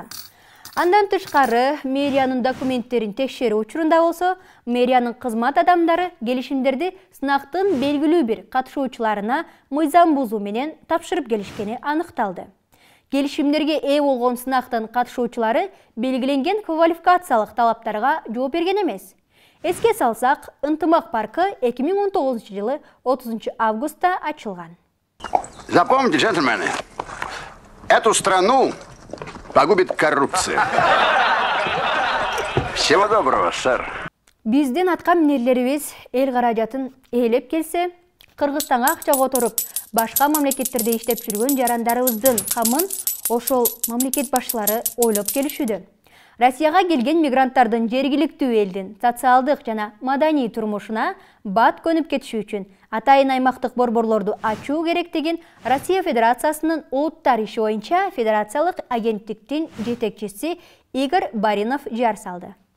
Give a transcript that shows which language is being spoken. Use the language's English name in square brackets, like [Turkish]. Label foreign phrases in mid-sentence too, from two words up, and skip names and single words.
[Kyrgyz] Андан тышкары, мэриянын документтерин текшерүү учурунда болсо, мэриянын кызмат адамдары келишимдерди сынактын белгилүү бир катышуучуларына мыйзам бузуу менен тапшырып келишкени аныкталды. Келишимдерге ээ болгон сынактын катышуучулары белгиленген квалификациялык талаптарга жооп берген эмес. Эске салсак, Ынтымак паркы 2019 жылы 30 августта ачылган. [Russian] Запомните, джентльмены, эту страну погубит коррупция. Всего доброго, сэр. [Kyrgyz] Биздин атка минерлерибиз эл каражатын ээлеп келсе, Кыргызстанга акча которуп, башка мамлекеттерде иштеп жүргөн жарандарыбыздын камын ошол мамлекет башчылары ойлоп келишүүдө. Россияга келген мигранттардын жергиликтүү элдин социалдык жана маданий турмушуна бат көнүп кетиши үчүн атайын аймактык борборлорду ачуу керектигин Россия Федерациясынын улуттар иши боюнча федерациялык агенттиктин жетекчиси Игорь Баринов жар салды.